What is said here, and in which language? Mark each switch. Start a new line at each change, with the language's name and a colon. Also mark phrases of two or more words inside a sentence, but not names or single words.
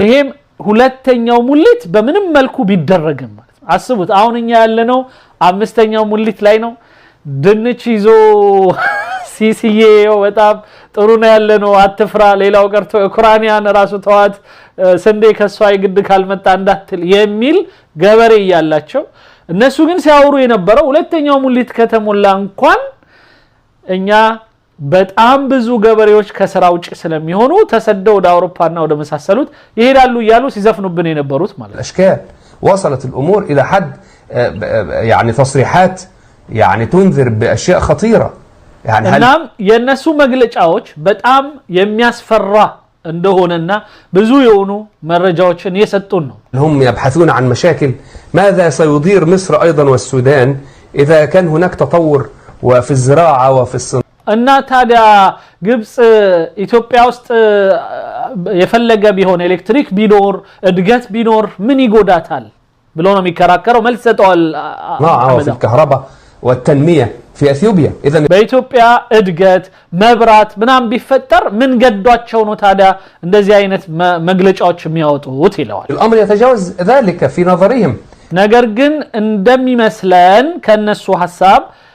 Amharic: ይሄም ሁለተኛው ሙሊት በምንም መልኩ ቢደረግም አስቡት አሁን እኛ ያለነው አምስተኛው ሙሊት ላይ ነው። ድንች ይዞ ሲሲዬ በጣም ጥሩ ነው ያለነው አትፍራ ሌላው ቀርቶ ኡክራይናን ራሱ ተዋት ስንዴ ከሷ ይግድ ካልመጣ እንዳትል የሚል ገበሬ ያላቸው እነሱ ግን ሲያወሩ የነበረው ሁለተኛው ሙሊት ከተሞላ እንኳን እኛ በጣም ብዙ ገበሬዎች ከስራ ውጭ ስለሚሆኑ ተሰደው ወደ አውሮፓና ወደ መሳሰሉት ይሄዳሉ ይያሉ ሲዘፍኑብን የነበሩት ማለት
Arabic: الأشكال وصلت الأمور إلى حد يعني تصريحات يعني تنذر بأشياء خطيرة يعني
Amharic: እናም የነሱ መግለጫዎች በጣም የሚያስፈራ እንደሆነና ብዙ የሆኑ መረጃዎችን የሰጡን ነው።
Arabic: هم يبحثون عن مشاكل ماذا سيضير مصر أيضا والسودان إذا كان هناك تطور وفي الزراعة وفي الصناعة
Amharic: እና ታዲያ ግብጽ ኢትዮጵያ ውስጥ የፈለገ ቢሆን ኤሌክትሪክ ቢኖር እድገት ቢኖር ምን ይጎዳታል ብሎ ነው የሚከራከረው። መልስ ሰጠዋል።
Arabic: في الكهرباء والتنمية في اثيوبيا اذا
Amharic: በኢትዮጵያ እድገት መብራት ምናም ቢፈጠር ምን ገዷቸው ነው ታዲያ እንደዚህ አይነት መግለጫዎች የሚያወጡት ይላል።
Arabic: الامر يتجاوز ذلك في نظرهم
Amharic: ነገር ግን እንደሚመስለን ከነሱ ሐሳብ